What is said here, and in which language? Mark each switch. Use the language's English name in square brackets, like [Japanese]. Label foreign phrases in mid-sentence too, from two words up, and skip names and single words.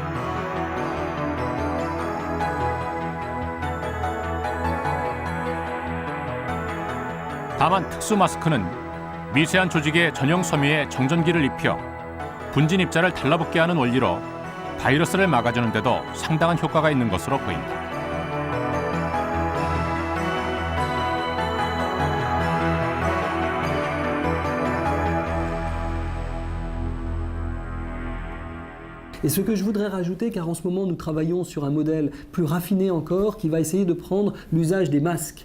[Korean] 다만 특수 마스크는 미세한 조직의 전용 섬유에 정전기를 입혀 분진 입자를 달라붙게 하는 원리로 바이러스를 막아주는 데도 상당한 효과가 있는 것으로 보인다. [French] Et ce que je voudrais rajouter, car en ce moment nous travaillons sur un modèle plus raffiné encore qui va essayer de prendre l'usage des masques.